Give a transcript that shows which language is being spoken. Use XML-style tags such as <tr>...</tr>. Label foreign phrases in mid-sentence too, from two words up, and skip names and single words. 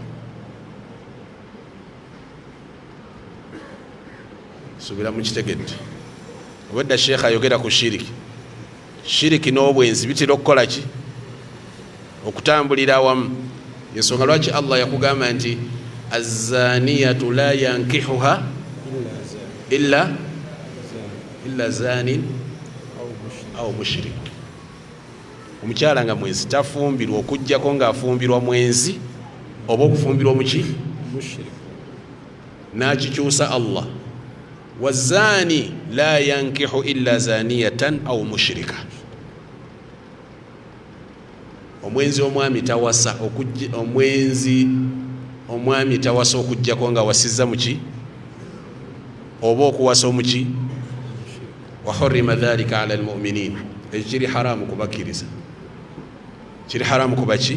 <lg>Subira mu kitegedde. Obedda Sheikh ayogera ku shiriki. Shiriki n'obwenzi bitera okukola ki? Okutambulira awamu. Yensonga lwaki Allah yakugamba nti</lg> <ar>الزانية لا ينكحها إلا زان أو مشرك.</ar> <lg>Omukyala nga mwenzi tafumbirwa okujjako ng'afumbirwa mwenzi oba okufumbirwa muki? Mushrik. Nakikyusa Allah,</lg> <ar>والزاني لا ينكح إلا زانية أو مشركة.</ar> <lg>Omwenzi omwami tawasa omwami tawasa okujjako nga wasizza muki? Oba okuwasa omuki?</lg> <ar>وحرم ذلك على المؤمنين,</ar> <lg>ekiri haramu kubakkiriza, kiri haramu kubaki?</lg>